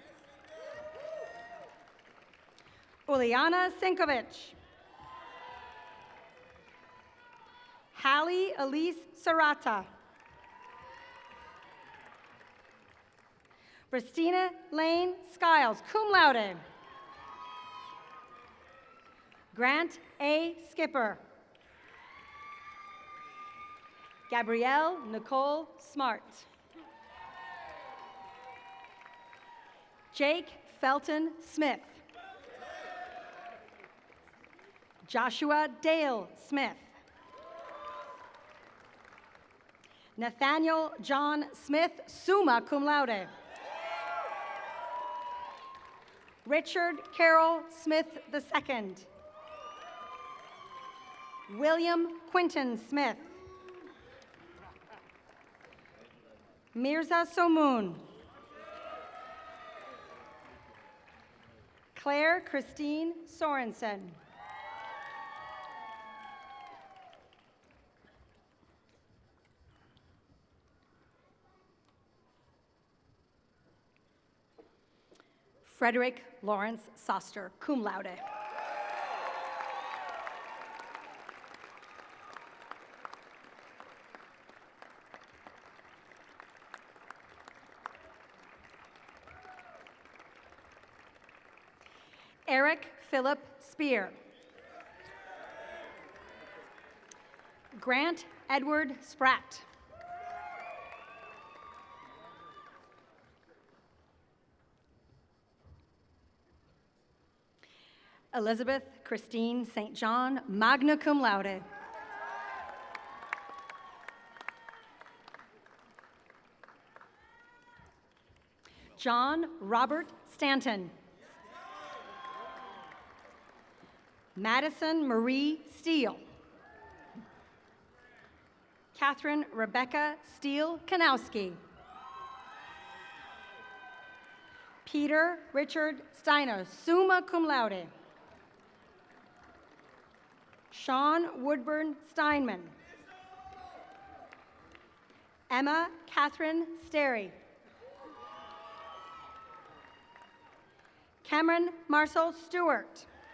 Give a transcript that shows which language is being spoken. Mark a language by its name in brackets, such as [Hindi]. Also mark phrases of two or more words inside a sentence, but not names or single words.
[English] Uliana Sinkovich. Hallie Elise Serrata. Christina Lane Skiles, [Latin] cum laude. [English] Grant A. Skipper. Gabrielle Nicole Smart. Jake Felton Smith. Joshua Dale Smith. Nathaniel John Smith, [Latin] summa cum laude. [English] Richard Carroll Smith II. William Quinton Smith. Mirza Somoon. Claire Christine Sorensen. Frederick Lawrence Soster, [Latin] cum laude. [English] Eric Philip Spear. Grant Edward Spratt. Elizabeth Christine St. John, [Latin] magna cum laude. [English] John Robert Stanton. Madison Marie Steele. Catherine Rebecca Steele Kanowski. Peter Richard Steiner, [Latin] summa cum laude. [English] Sean Woodburn Steinman. Emma Catherine Sterry. Cameron Marcel Stewart.